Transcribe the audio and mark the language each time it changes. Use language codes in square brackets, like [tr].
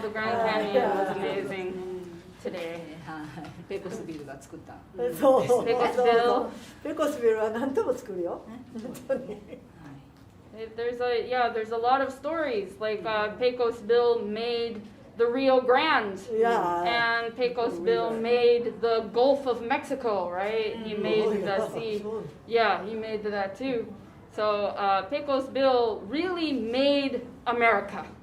[en] The Grand Canyon was amazing today. [ja] ペコスビルが作った。そう。ペコスビル。ペコスビルは何とも作るよ。本当に。 [en] There's a lot of stories like Pecos Bill made the Rio Grande, and Pecos Bill made the Gulf of Mexico, right? He made the sea. Yeah, he made that too. So Pecos Bill really made America.